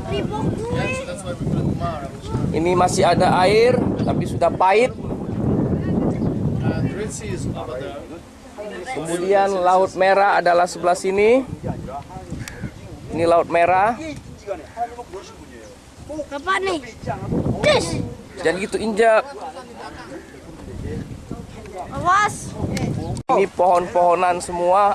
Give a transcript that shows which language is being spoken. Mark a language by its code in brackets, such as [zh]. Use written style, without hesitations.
[en] Yeah, so that's why we call it Mara. [id] Ini masih ada air, tapi sudah pahit. [en] The Red Sea is over there. [id] Kemudian Laut Merah adalah sebelah sini. Ini Laut Merah. Apa nih? Dis. Jangan gitu injak. Awas. Ini pohon-pohonan semua.